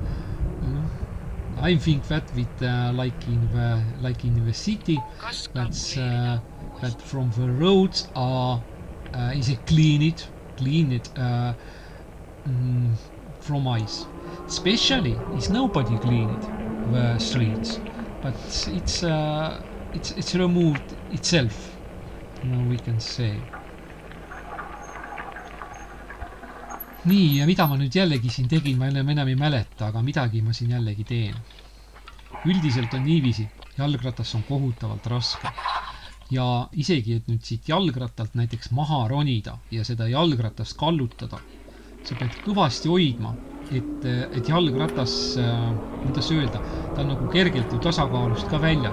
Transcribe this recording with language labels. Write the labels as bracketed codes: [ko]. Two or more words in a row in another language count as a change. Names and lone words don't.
[en] I think that with like in the city, that's that from the roads are is clean it from ice. Especially is nobody clean it the streets, but it's removed itself, we can say. [et] Nii, ja mida ma nüüd jällegi siin tegin, ma enam ei mäleta, aga midagi ma siin jällegi teen. Üldiselt on niiviisi, jalgratas on kohutavalt raske. Ja isegi, et nüüd siit jalgrattalt näiteks maha ronida ja seda jalgratast kallutada, sa pead kõvasti hoidma, et jalgratas, kuidas öelda, ta on nagu kergelt ju tasakaalust ka väljas.